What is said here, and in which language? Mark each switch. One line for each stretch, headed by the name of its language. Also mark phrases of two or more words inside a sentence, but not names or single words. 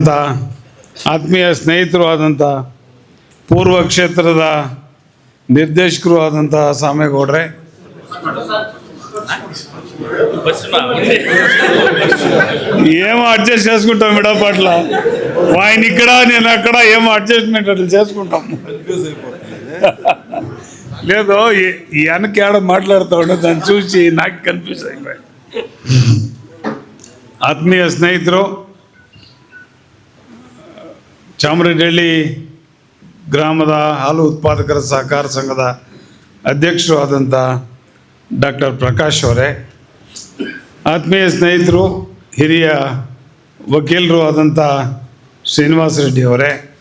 Kannada: ಆತ್ಮೀಯ ಸ್ನೇಹಿತರು ಆದಂಥ ಪೂರ್ವ ಕ್ಷೇತ್ರದ ನಿರ್ದೇಶಕರು ಆದಂಥ ಸಾಮೇಗೌಡ್ರೆ,
Telugu: ఏమో అడ్జస్ట్ చేసుకుంటాం మిడపట్ల ఆయన ఇక్కడ నేను అక్కడ ఏమో అడ్జస్ట్మెంట్ అట్లా చేసుకుంటాం. లేదు వెనక ఏడ మాట్లాడుతూ ఉండే దాన్ని చూసి నాకు కన్ఫ్యూజ్ అయిపోయి.
Kannada: ಆತ್ಮೀಯ ಸ್ನೇಹಿತರು, ಚಾಮರಾಜಹಳ್ಳಿ ಗ್ರಾಮದ ಹಾಲು ಉತ್ಪಾದಕರ ಸಹಕಾರ ಸಂಘದ ಅಧ್ಯಕ್ಷರು ಆದಂಥ ಡಾಕ್ಟರ್ ಪ್ರಕಾಶ್ ಅವರೇ, ಆತ್ಮೀಯ ಸ್ನೇಹಿತರು, ಹಿರಿಯ ವಕೀಲರು ಆದಂಥ ಶ್ರೀನಿವಾಸ ರೆಡ್ಡಿ ಅವರೇ,